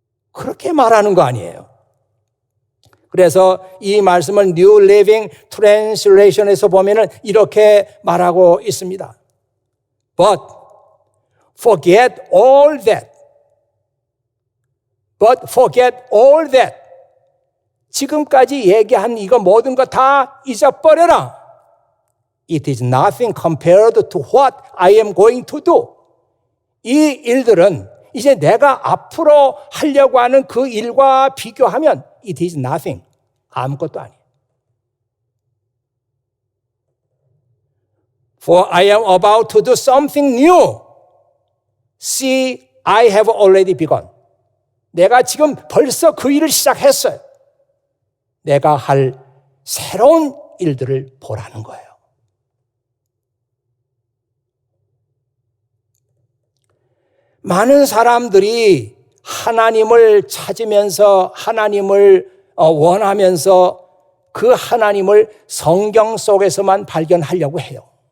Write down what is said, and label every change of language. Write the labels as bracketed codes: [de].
[ko] 그렇게 말하는 거 아니에요. 그래서 이 말씀을 New Living Translation에서 보면은 이렇게 말하고 있습니다. [en] But forget all that. But forget all that. [ko] 지금까지 얘기한 이거 모든 거 다 잊어버려라. [en] It is nothing compared to what I am going to do. [ko] 이 일들은 이제 내가 앞으로 하려고 하는 그 일과 비교하면 [en] it is nothing. [ko] 아무것도 아니에요. [en] For I am about to do something new. See, I have already begun. [ko] 내가 지금 벌써 그 일을 시작했어요. 내가 할 새로운 일들을 보라는 거예요. 많은 사람들이 하나님을 찾으면서 하나님을 원하면서 그 하나님을 성경 속에서만 발견하려고 해요.